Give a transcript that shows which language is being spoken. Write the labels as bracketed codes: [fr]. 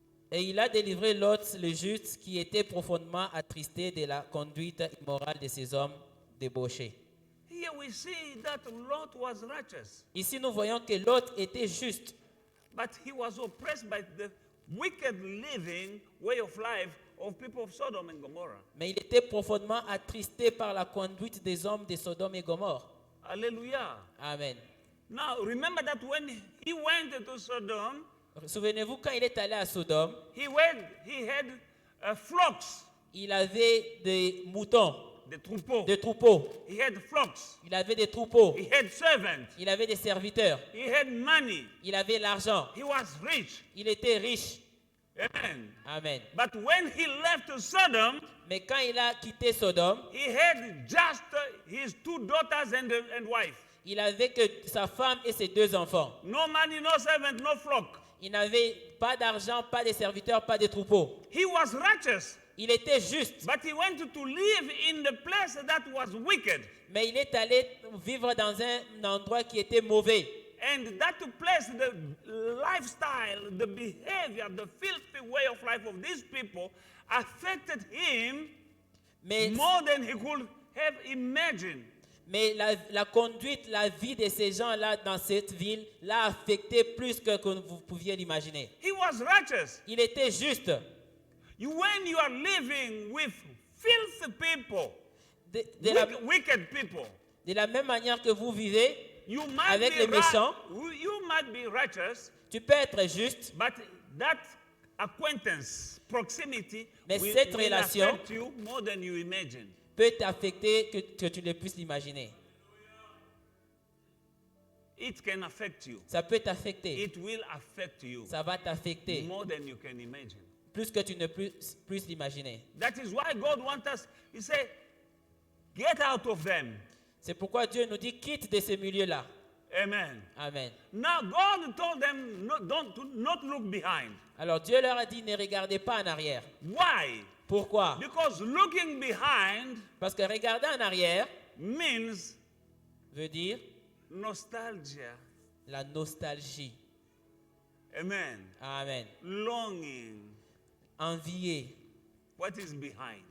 [fr] Et il a délivré Lot le juste qui était profondément attristé de la conduite immorale de ces hommes débauchés. [en] Here we see that Lot was righteous, [fr] Ici nous voyons que Lot était juste, [en] but he was oppressed by the wicked living way of life of people of Sodom and Gomorrah. [fr] Mais il était profondément attristé par la conduite des hommes de Sodome et Gomorre. Hallelujah. Amen. [en] Now, remember that when he went to Sodom, [fr] Souvenez-vous, quand il est allé à Sodome, [en] he had flocks, [fr] il avait des moutons, [en] the troupeaux. [fr] des troupeaux. [en] He had flocks. [fr] Il avait des troupeaux. [en] He had servants. [fr] Il avait des serviteurs. [en] He had money. [fr] Il avait l'argent. [en] He was rich. [fr] Il était riche. Amen. Amen. [en] But when he left Sodom, [fr] Mais quand il a quitté Sodome, [en] he had just his 2 daughters and wife. [fr] il avait que sa femme et ses 2 enfants. [en] No money, no servant, no flock. [fr] Il n'avait pas d'argent, pas de serviteurs, pas de troupeaux. [en] He was righteous, [fr] Il était juste, [en] but he went to live in the place that was wicked. [fr] mais il est allé vivre dans un endroit qui était mauvais. [en] And that place, the lifestyle, the behavior, the filthy way of life of these people affected him [fr] Mais, [en] more than he could have imagined. [fr] mais la conduite, la vie de ces gens-là dans cette ville l'a affecté plus que vous pouviez l'imaginer. [en] He was righteous. [fr] Il était juste. [en] When you are living with filthy people, [fr] De la, [en] wicked people, [fr] de la même manière que vous vivez, [en] you might, [fr] avec les méchants, [en] you might be righteous, [fr] tu peux être juste, [en] but that acquaintance, proximity, [fr] mais [en] will [fr] cette relation [en] affect you more than you imagine. [fr] peut t'affecter que tu ne puisses l'imaginer. [en] It can affect you. [fr] Ça peut t'affecter. [en] It will affect you [fr] Ça va t'affecter [en] more than you can imagine. [fr] plus que tu ne puisses l'imaginer. [en] That is why God wants us, He said, get out of them. [fr] C'est pourquoi Dieu nous dit quitte de ces milieux-là. Amen. Amen. [en] Now God told them to not look behind. [fr] Alors Dieu leur a dit ne regardez pas en arrière. [en] Why? [fr] Pourquoi? [en] Because looking behind [fr] Parce que regarder en arrière [en] means [fr] veut dire [en] nostalgia. [fr] la nostalgie. Amen. Amen. [en] Longing. [fr] Envier [en] What is behind?